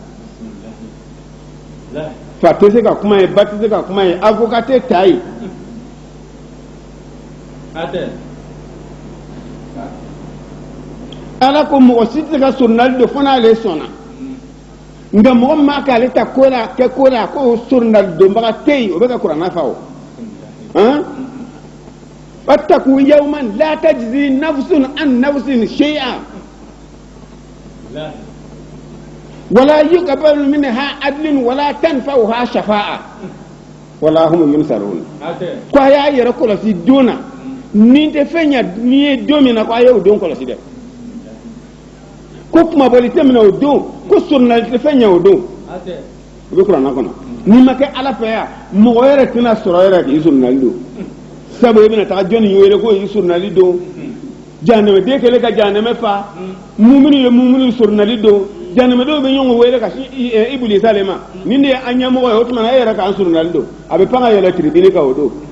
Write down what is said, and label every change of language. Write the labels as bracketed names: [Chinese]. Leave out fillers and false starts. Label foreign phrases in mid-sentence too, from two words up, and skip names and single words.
[Bambara] fa tɛ se ka kuma ye ba tɛ se ka kuma ye avocat tɛ ta yen ala ko mɔgɔ si tɛ se ka sorunali don fo n'ale sɔnna nka mɔgɔ min m'a k'ale ta ko la kɛ ko la ko sorunali donbaga tɛ yen o bɛ ka kuranna fa o [Arabic] واتقوا يوما لا تجزي نفس عن نفس شيئا ولا يقبل منها عدل ولا تنفعها شفاعة ولا هم ينصرون [Bambara] ko a y'a yɛrɛ kɔlɔsi don na ni tɛ fɛn ɲa ni ye don min na ko a y'o don kɔlɔsi dɛ ko kumabɔli tɛ minɛ o don ko sorunali tɛ fɛn ɲa o don o bɛ kuranna kɔnɔ n'i ma kɛ ala fɛ yan mɔgɔ yɛrɛ tɛna sɔrɔ yɛrɛ k'i sorunali don sabu i bɛna taga jɔnni wele ko i sorunali don jahanɛmɛden kɛlen ka jahanɛmɛ fa mumini ye mumini sorunali don jahanɛmɛdenw bɛ ɲɔgɔn wele ka Ibilisa le ma nin de ye an ɲɛmɔgɔ ye o tuma e yɛrɛ k'an sorunali don a bɛ pan ka yɛlɛ tiribini kan o don